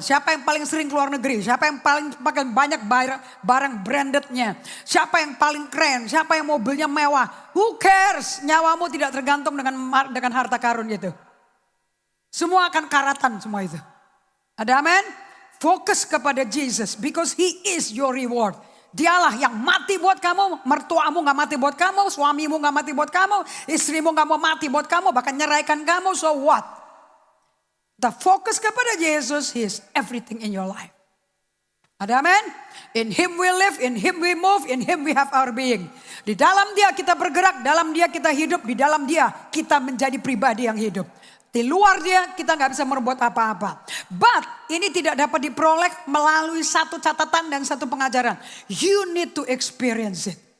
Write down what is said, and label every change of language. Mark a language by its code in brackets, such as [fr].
[id] Siapa yang paling sering keluar negeri? Siapa yang paling pakai banyak barang brandednya? Siapa yang paling keren? Siapa yang mobilnya mewah? [en] Who cares? [id] Nyawamu tidak tergantung dengan harta karun gitu. Semua akan karatan semua itu. Ada amin? Fokus kepada Jesus. [en] Because he is your reward. [id] Dialah yang mati buat kamu, mertuamu gak mati buat kamu, suamimu gak mati buat kamu, istrimu gak mau mati buat kamu, bahkan nyeraikan kamu, [en] so what? The [id] fokus kepada Yesus, [en] he is everything in your life. [id] Ada amin? [en] In him we live, in him we move, in him we have our being. [id] Di dalam dia kita bergerak, dalam dia kita hidup, di dalam dia kita menjadi pribadi yang hidup. Di luar dia kita gak bisa merbuat apa-apa. But ini tidak dapat diperoleh melalui satu catatan dan satu pengajaran. [en] You need to experience it.